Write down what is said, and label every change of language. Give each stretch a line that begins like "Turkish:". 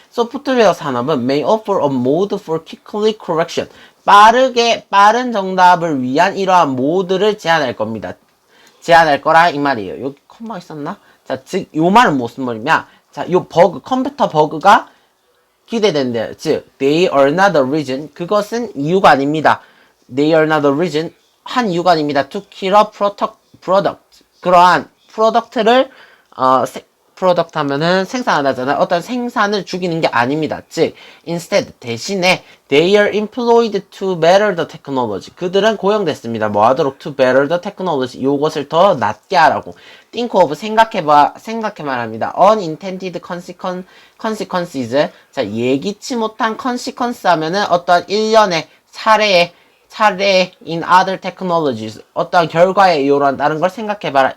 Korean: 소프트웨어 산업은
English: may offer a mode for quickly correction.
Korean: 빠른 정답을 위한 이러한 모드를 제안할 겁니다. 제안할 거라 이 말이에요. 여기 콤마 있었나? 자, 즉, 요 말은 무슨 말이냐? 자, 요 컴퓨터 버그가 기대된대요.
English: 즉, they are not the reason.
Korean: 그것은 이유가 아닙니다.
English: They are not the reason.
Korean: 한 이유가 아닙니다.
English: To kill a product.
Korean: 그러한 프로덕트를 프로덕트 하면은 생산하다잖아요. 어떤 생산을 죽이는 게 아닙니다.
English: 즉, instead
Korean: 대신에
English: they are employed to better the technology.
Korean: 그들은 고용됐습니다. 뭐 하도록
English: to better the technology.
Korean: 요것을 더 낫게 하라고.
English: think of
Korean: 생각해 말합니다.
English: unintended consequences.
Korean: 자, 예기치 못한 consequence 하면은 어떤 일련의 차례
English: in other technologies.
Korean: 어떤 결과에 이요한 다른 걸 생각해봐라.